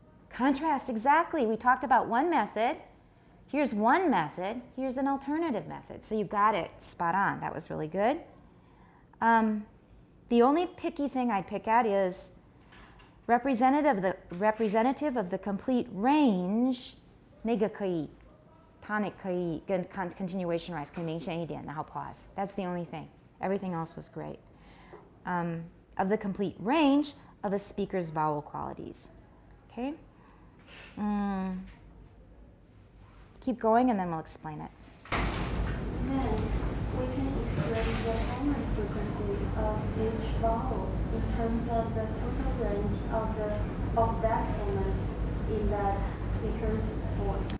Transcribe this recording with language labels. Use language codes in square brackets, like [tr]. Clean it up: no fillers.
[en] Contrast, exactly. We talked about one method. Here's one method. Here's an alternative method. So you got it spot on. That was really good. The only picky thing I'd pick at is representative of the complete range. [zh] 那个可以 tonic 可以跟 continuation rise 可以明显一点，然后 pause. [en] That's the only thing. Everything else was great. Of the complete range of a speaker's vowel qualities. Okay? Keep going and then we'll explain it. Then we can express the common frequency of each vowel in terms of the total range of that moment in that speaker's voice.